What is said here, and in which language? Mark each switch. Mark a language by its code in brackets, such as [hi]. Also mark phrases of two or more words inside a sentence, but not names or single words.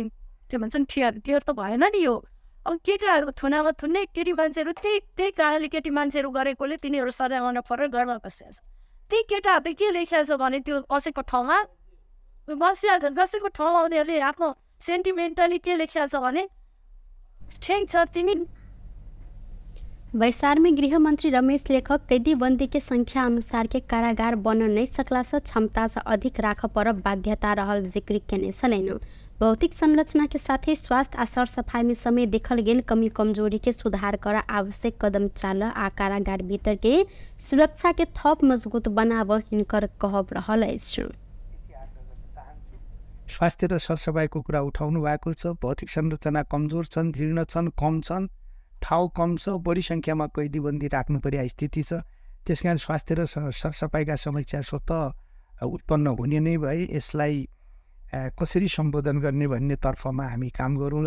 [ne] त्यो भन्छन् क्लियर त भएन नि यो। अब केटाहरू थुनामा थुन्ने केटी मान्छेहरू त्यही कारणले केटी मान्छेहरू गरेकोले तिनीहरू सजाय गर्न परेर घरमा बसिया छ। त्यही केटाहरूले के लेखेको छ भने त्यो बसेको ठाउँमा बसेको ठाउँमा उनीहरूले आफ्नो सेन्टिमेन्टली के लेखेको छ भने ठिक छ तिमी। [mai] बैसार में गृह मंत्री रमेश लेखक कैदी बंदी के संख्या अनुसार के कारागार बन नहीं सकला से क्षमता से अधिक राख पर बाध्यता रहल जिक्र केने छलैन। भौतिक संरचना के साथ ही स्वास्थ्य आ सर सफाई में समय देखल गेल कमी कमजोरी के सुधार कर आवश्यक कदम चाल आ कारागार भीतर के सुरक्षा के थप मजबूत बनाव हिनकर कहब रहल अछि। [ne] स्वास्थ्य र सरसफाइको कुरा उठाउनु भएको छ। भौतिक संरचना कमजोर छन्, जीर्ण छन्, कम छन्, ठाउँ कम छ, बढी सङ्ख्यामा कैदीबन्दी राख्नु पर्ने स्थिति छ। त्यसकारण स्वास्थ्य र सरसफाइका समस्या स्वतः उत्पन्न हुने नै भए यसलाई कसरी सम्बोधन गर्ने भन्ने तर्फमा हामी काम गरौँला।